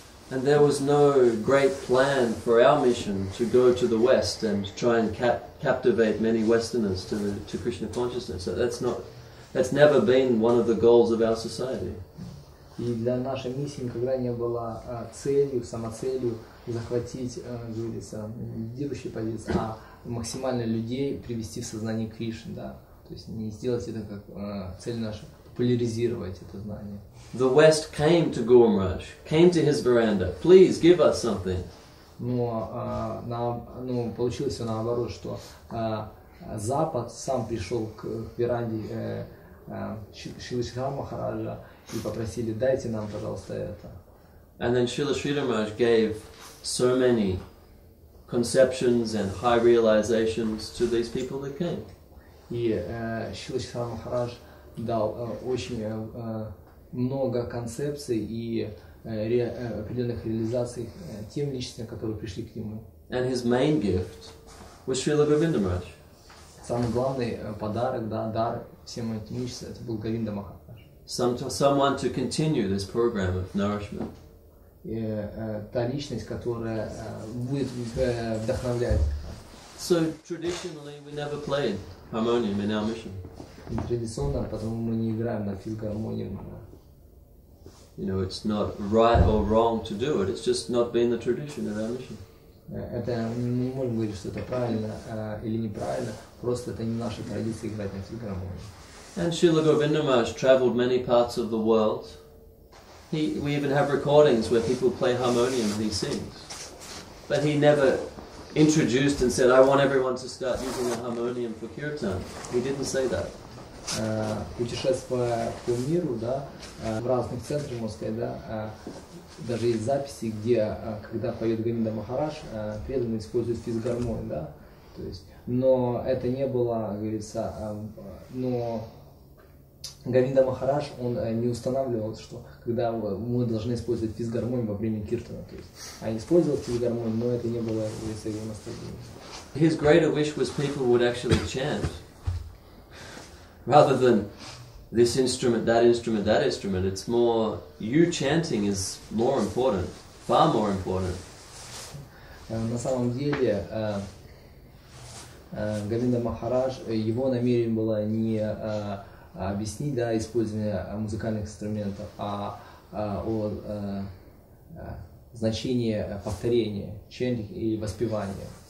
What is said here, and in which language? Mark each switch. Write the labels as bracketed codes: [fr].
[en] And there was no great plan for our mission to go to the West and try and captivate many Westerners to Krishna consciousness. So that's never been one of the goals of our society. [ru] И для нашей миссии никогда не было целью, самоцелью захватить, говорится, лидирующие позиции, а максимально людей привести в сознание Кришны, да. То есть не сделать это как цель наша, популяризировать это знание. [en] The West came to Guru Maharaj, came to his veranda. Please give us something. [ru] Но получилось все наоборот, что Запад сам пришел к веранде Шрила Шидхара Махараджа и попросили, дайте нам, пожалуйста, это. [en] And then Srila Sridhar Maharaj gave so many conceptions and high realizations to these people that came. [ru] И Шрила Шидхара Махарадж дал очень много концепций и определенных реализаций тем личностям, которые пришли к нему. [en] And his main gift was Srila Govinda Maharaj. [ru] Самый главный подарок, да, дар всем этим личностям, это был Говинда Махарадж. [en] Someone to continue this program of nourishment. [ru] Та личность, которая будет вдохновлять. [en] So traditionally we never played harmonium in our mission. [ru] Традиционно, потому мы не играем на физгармонии. [en] You know, it's not right or wrong to do it. It's just not been the tradition of our mission. [ru] Это мы не можем говорить, что это правильно или неправильно. Просто это не наша традиция играть на физгармонии. [en] And Srila Govinda Maharaj travelled many parts of the world. We even have recordings where people play harmonium and he sings. But he never introduced and said, I want everyone to start using the harmonium for kirtan. He didn't say that. [ru] Путешествуя по миру, да, в разных центрах, можно сказать, да, даже есть записи, где, когда поет Говинда Махарадж, преданные используют физгармонию, да, то есть, но это не было, говорится, но Говинда Махарадж, он не устанавливал, что когда мы должны использовать физгармонию во время киртана, то есть, а использовал физгармонию, но это не было, говорится, его наставлением. [en] His greater wish was people would actually chant. Rather than this instrument, that instrument, that instrument, it's more, you chanting is more important, far more important. [ru] На самом деле, Говинда Махарадж, его намерение было не объяснить, да, использование музыкальных инструментов, а о значении повторения, chanting и воспевания.